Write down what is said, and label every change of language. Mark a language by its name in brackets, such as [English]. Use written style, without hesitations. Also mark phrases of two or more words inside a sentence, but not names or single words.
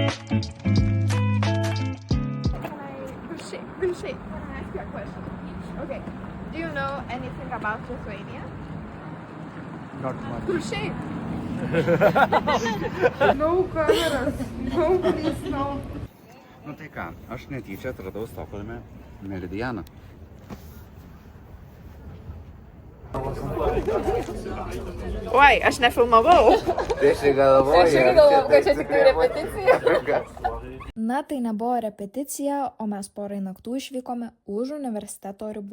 [English] Gulshay, can I ask you a question? Okay. Do you know anything about Lithuania? Not much. Gulshay. No cameras. No, please, no. [Lithuanian] Nu tai ką, aš netyčia atradau Stokholme Meridianą. Oi, aš nefilmavau. Tai aš galvoju, kad čia tik tai repeticija. Na, tai nebuvo repeticija, o mes porai naktų išvykome už universiteto ribų.